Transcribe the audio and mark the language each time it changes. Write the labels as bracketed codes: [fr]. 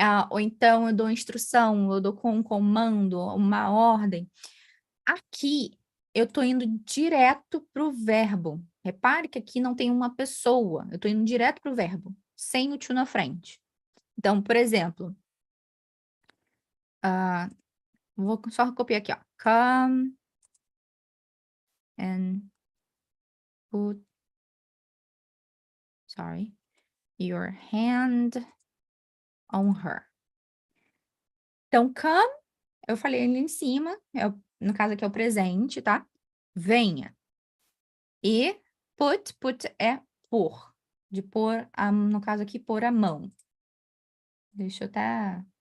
[pt] Ou então eu dou instrução, eu dou com um comando, uma ordem. Aqui, eu tô indo direto para o verbo. Repare que aqui não tem uma pessoa, eu tô indo direto para o verbo, sem o to na frente. Então, por exemplo, vou só copiar aqui, ó. [en] Come and put, sorry, your hand on her. [pt] Então, come, eu falei ali em cima, no caso aqui é o presente, tá? Venha. E put é pôr. De pôr, no caso aqui, pôr a mão. Deixa eu até...